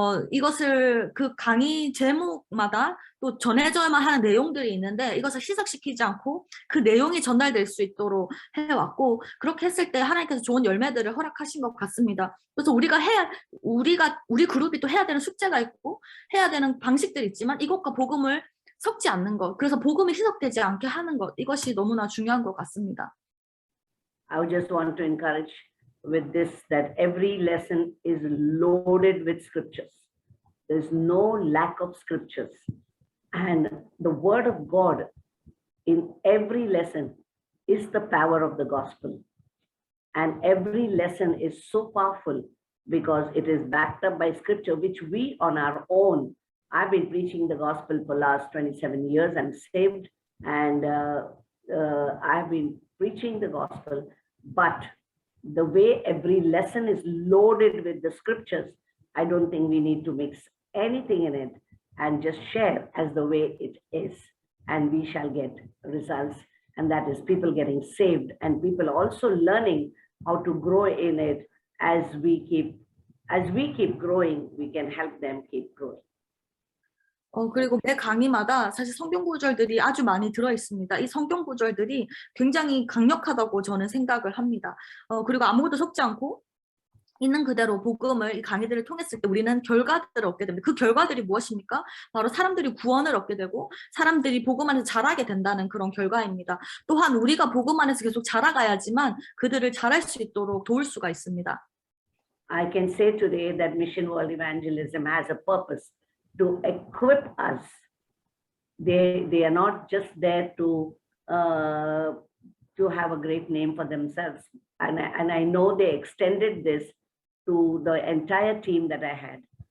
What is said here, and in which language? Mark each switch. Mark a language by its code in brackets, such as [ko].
[ko] 이것을 그 강의 제목마다 또 전해져야만 하는 내용들이 있는데 이것을 희석시키지 않고 그 내용이 전달될 수 있도록 해왔고, 그렇게 했을 때 하나님께서 좋은 열매들을 허락하신 것 같습니다. 그래서 우리 그룹이 또 해야 되는 숙제가 있고 해야 되는 방식들이 있지만 이것과 복음을 섞지 않는 것, 그래서 복음이 희석되지 않게 하는 것, 이것이 너무나 중요한 것 같습니다. [en] I would just want to encourage with this that every lesson is loaded with scriptures. There's no lack of scriptures. And the word of God in every lesson is the power of the gospel. And every lesson is so powerful because it is backed up by scripture, which we on our own, I've been preaching the gospel for the last 27 years. I'm saved and I've been preaching the gospel, but the way every lesson is loaded with the scriptures, I don't think we need to mix anything in it and just share as the way it is, and we shall get results. And that is people getting saved and people also learning how to grow in it. As we keep growing, we can help them keep growing. [ko] 그리고 매 강의마다 사실 성경 구절들이 아주 많이 들어 있습니다. 이 성경 구절들이 굉장히 강력하다고 저는 생각을 합니다. 그리고 아무것도 섞지 않고 있는 그대로 복음을 이 강의들을 통했을 때 우리는 결과들을 얻게 됩니다. 그 결과들이 무엇입니까? 바로 사람들이 구원을 얻게 되고 사람들이 복음 안에서 자라게 된다는 그런 결과입니다. 또한 우리가 복음 안에서 계속 자라가야지만 그들을 자랄 수 있도록 도울 수가 있습니다. [en] I can say today that Mission World Evangelism has a purpose to equip us. They are not just there to have a great name for themselves. And I know they extended this to the entire team that I had.